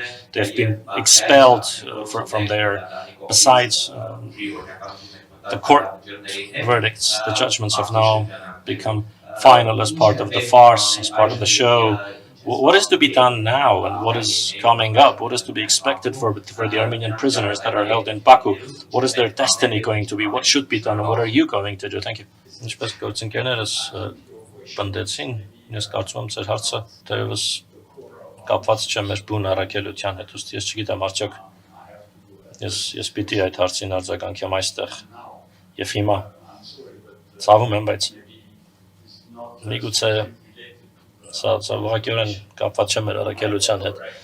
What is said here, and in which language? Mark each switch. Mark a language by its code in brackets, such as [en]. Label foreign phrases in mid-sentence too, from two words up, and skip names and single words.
[en] They've been expelled from there. Besides, the court verdicts, the judgments have now become final as part of the farce, as part of the show. What is to be done now, and what is coming up? What is to be expected for the Armenian prisoners that are held in Baku? What is their destiny going to be? What should be done, and what are you going to do? Thank you. [hy] Ինչպես գործընկերներս պնդեցին, ես կարծում եմ ձեր հարցը դեռևս կապված չէ մեր բուն առաքելության հետ, ուստի ես չգիտեմ արդյոք ես պիտի այդ հարցին արձագանքեմ այստեղ եւ հիմա ցավում եմ, բայց միգուցե սա ուղղակիորեն կապված չէ մեր առաքելության հետ։